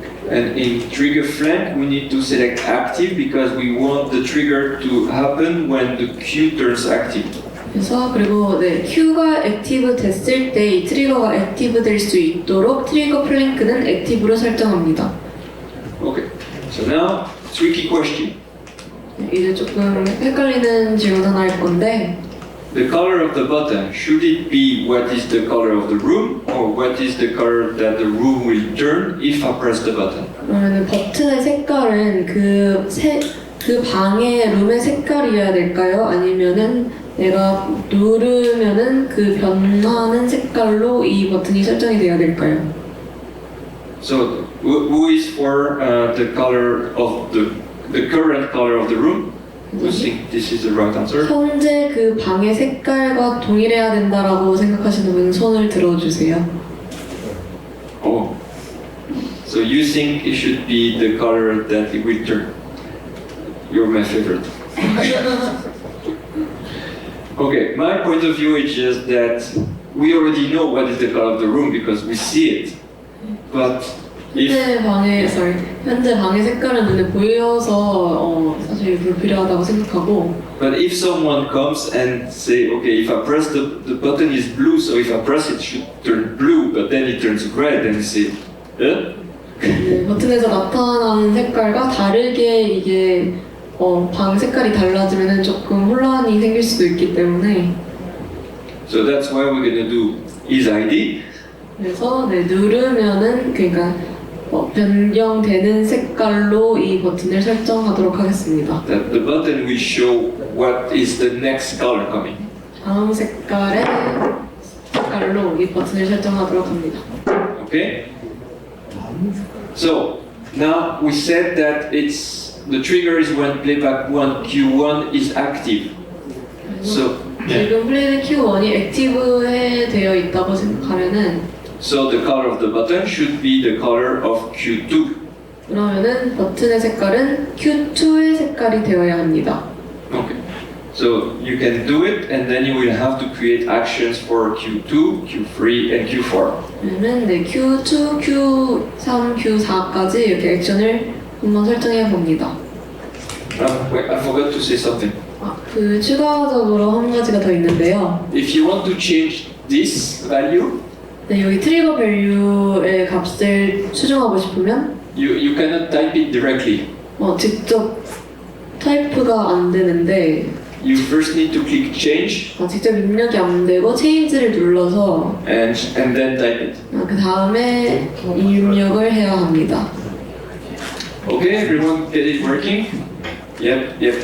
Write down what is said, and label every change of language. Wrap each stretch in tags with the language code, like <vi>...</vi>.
<en>And in trigger flank, we need to select active because we want the trigger to happen when the Q turns active.</en> <ko>그래서 그리고 Q가 액티브 됐을 때 이 트리거가 액티브 될 수 있도록 트리거 플랭크는 액티브로 설정합니다.</ko> <en>Okay. So now, tricky question.</en> <ko>이제 조금 헷갈리는 질문 하나 할 건데</ko> <en>The color of the button, should it be what is the color of the room or what is the color that the room will turn if I press the button?</en> <ko>그러면 버튼의 색깔은 그 방의 룸의 색깔이어야 될까요? 아니면은 내가 누르면은 그 변하는 색깔로 이 버튼이 설정이 되어야 될까요?</ko> <en>So who is for the color of the current color of the room? Who think this is the right answer?</en> <ko>현재 그 방의 색깔과 동일해야 된다라고 생각하시는 분은 손을 들어주세요.</ko> <en>Oh. So you think it should be the color that it will turn? You're my favorite. Okay, my point of view is just that we already know what is the color of the room because we see it. But</en> <ko>현재 방의 색깔은 눈에 보여서 사실 불필요하다고 생각하고.</ko> <en>But if someone comes and say, okay, if I press the button is blue, so if I press it should turn blue, but then it turns red, and you say,</en> <ko>버튼에서 나타나는 색깔과 다르게 이게 방 색깔이 달라지면은 조금 혼란이 생길 수도 있기 때문에.</ko> <en>So that's why we're gonna do is ID.</en> <ko>그래서 누르면은 그러니까 변경되는 색깔로 이 버튼을 설정하도록 하겠습니다.</ko> <en>That the button will show what is the next color coming.</en> <ko>다음 색깔로 이 버튼을 설정하도록 합니다.</ko> <en>Okay? So now we said that the trigger is when playback 1 Q1 is active. So</en> <ko>지금 플레이백 Q1이 액티브에 되어 있다고 생각하면은</ko> <en>so the color of the button should be the color of Q2.</en> <ko>그러면은 버튼의 색깔은 Q2의 색깔이 되어야 합니다.</ko> <en>Okay. So you can do it, and then you will have to create actions for Q2, Q3, and Q4.</en> <ko>그러면 네, Q2, Q3, Q4까지 이렇게 액션을 한번 설정해 봅니다.</ko> <en>Wait, I forgot to say something.</en> <ko>그 추가적으로 한 가지가 더 있는데요.</ko> <en>If you want to change this value,</en> <ko>네, 여기 트리거 밸류의 값을 수정하고 싶으면</ko> <en>you cannot type it directly.</en> <ko>직접 타이프가 안 되는데</ko> <en>You first need to click change</en> <ko>직접 입력이 안 되고 change를 눌러서</ko> <en>and then type it.</en> <ko>그 다음에 입력을 해야 합니다.</ko> <en>Okay, everyone get it working? Yep.</en>